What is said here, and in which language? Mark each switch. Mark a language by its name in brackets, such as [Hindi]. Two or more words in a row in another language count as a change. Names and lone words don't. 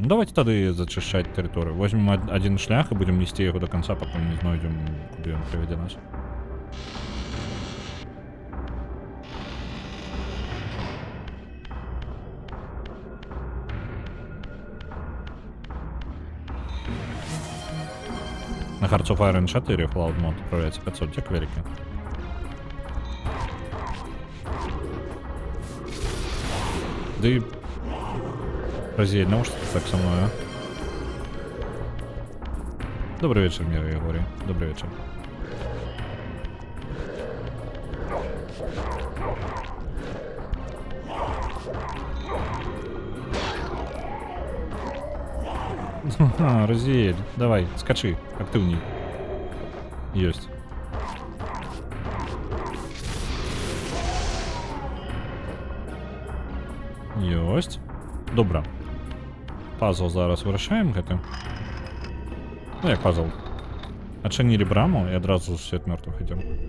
[Belarusian] Ну давайте тады зачышчаць тэрыторыю. Возьмем адзін шлях і будзем несці яго до канца, пакуль не знойдзем, куды ён прывядзе нас. [Russian] На Hearts of Iron 4 Cloud Mod отправляется 500, [Ukrainian] дяк великий. [Russian] Да и... Разъедь, ну что ты так со мной, а? Добрый вечер, мир, я говорю. Добрый вечер. Разъедь, давай, скачи, активней. Есть. [Belarusian] Ёсть. Добра. Пазл зараз вырашаем гэты. Ну як пазл. Адчынілі браму і адразу ў свет мёртвых ідзем.